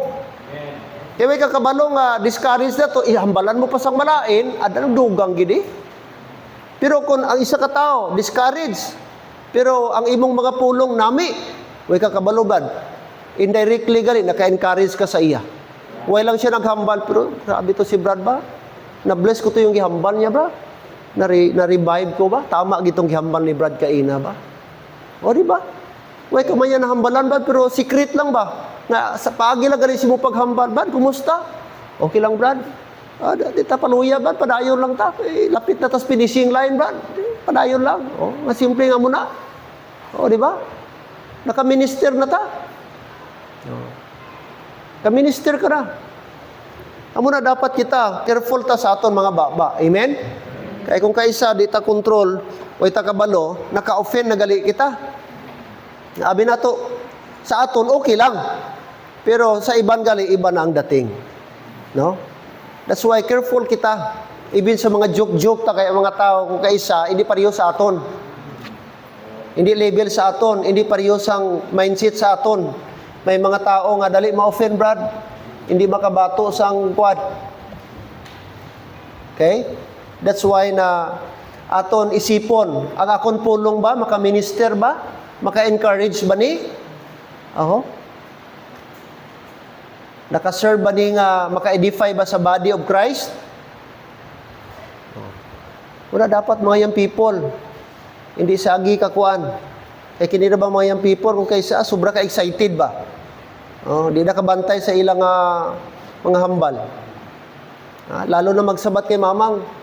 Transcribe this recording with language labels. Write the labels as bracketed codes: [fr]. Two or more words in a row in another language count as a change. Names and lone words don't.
[hil] Kaya may kakabalo nga discourage na to, ihambalan mo pa sang malain, adan dugang gidi. Pero kung ang isa ka tao, discourage, pero ang imong mga pulong nami, way kakabalo bad, indirectly gali, naka-encourage ka sa iya. Way lang siya naghambal, pero grabe to si Brad ba? Na-bless ko to yung gihambal niya ba? Na-revive ko ba? Tama gitong gihambal ni Brad kaina ba? O di ba? Way ka man yan nahambalan ba? Pero secret lang ba? Nga sa paagi lang gali si mo paghambal ba? Kumusta? Okay lang Brad? Di ta paluya ba? Padayon lang ta. Lapit na tas [en] finishing line [hil] Brad. Padayon lang. Nga simple nga muna. Di ba? Naka-minister na ta. Ka-minister ka na. Amo na dapat kita careful ta sa aton mga baba. Amen? Kaya kung kaisa di ta control o ita kabalo, naka-offend na gali kita. Abi na to, sa aton okay lang. [tl] Pero sa ibang gali, iba na ang dating. [en] No? That's why careful kita. [hil] Even sa mga joke-joke ta kaya mga tao kung kaisa, hindi pareho sa aton. Hindi level sa aton, hindi pareho sang mindset sa aton. May mga tao nga dali ma-offend Brad. Hindi makabato sang quad. [en] Okay? That's why [hil] na aton isipon, ang akon pulong ba, maka-minister ba? Maka-encourage ba ni? Naka-serve ba ni nga, maka-edify ba sa [en] body of Christ? [hil] Wala dapat mga [en] young people, [hil] hindi sagi kakuan. Kaya kinira ba mga [en] young people, [hil] kung kaysa, sobra ka excited ba? Di nakabantay sa ilang mga hambal. Lalo na magsabat kay mamang.